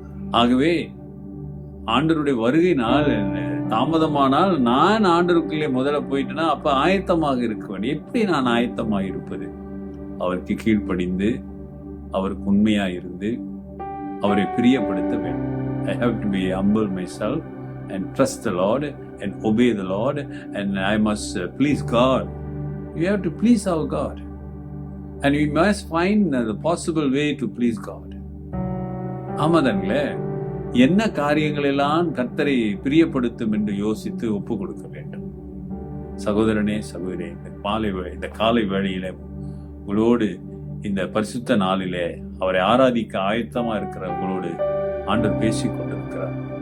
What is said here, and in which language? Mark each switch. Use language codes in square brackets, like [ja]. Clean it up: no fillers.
[ta] ஆகவே ஆண்டவருடைய வருகை நாள் தாமதமானால் நான் ஆண்டவருக்குள்ளே முதல்ல போயிட்டேன்னா அப்ப ஆயத்தமாக இருக்க வேண்டும். எப்படி நான் ஆயத்தமாக இருப்பது? அவருக்கு கீழ்ப்படிந்து, அவருக்கு உண்மையா இருந்து, அவரை பிரியப்படுத்த வேண்டும். [en] I have to be humble myself and trust the Lord and obey the Lord, and I must please God. You have to please our God, and we must find the possible way to please God. [ta] ஆமாதாங்களே? என்ன காரியங்கள் எல்லாம் கர்த்தரை பிரியப்படுத்தும் என்று யோசித்து ஒப்பு கொடுக்க வேண்டும். சகோதரனே, சகோதரே, இந்த காலை வேளையில உங்களோடு இந்த பரிசுத்த நாளிலே அவரை ஆராதிக்க ஆயத்தமா இருக்கிற உங்களோடு ஆண்டவர் பேசிக் கொண்டிருக்கிறார்.